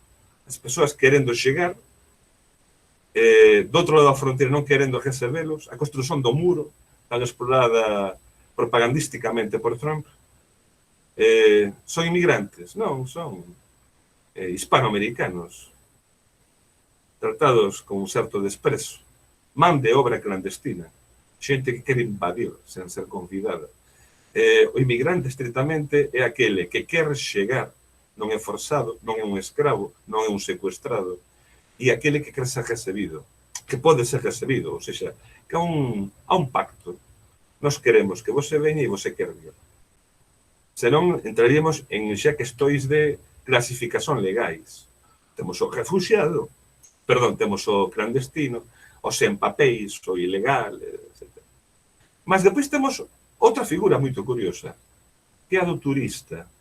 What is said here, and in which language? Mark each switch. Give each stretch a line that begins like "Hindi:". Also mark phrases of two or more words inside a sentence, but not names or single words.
Galician: As persoas querendo chegar, do outro lado da fronteira non querendo recebelos, a construción do muro, tan explorada propagandísticamente por Trump, son inmigrantes, non, son hispanoamericanos, tratados con un certo desprezo, man de obra clandestina, xente que quere invadir sen ser convidada. O inmigrante, estritamente, é aquele que quer chegar, non é forzado, non é un escravo, non é un secuestrado, e aquele que quer ser recebido, que pode ser recebido, ou seja, que há un pacto. Nós queremos que você veña e você quer vir. Senón, entraríamos en xa questões de clasificación legais. Temos o refugiado, temos o clandestino, o sen papéis, o ilegal, etc. Mas depois temos outra figura moito curiosa, que é a do turista.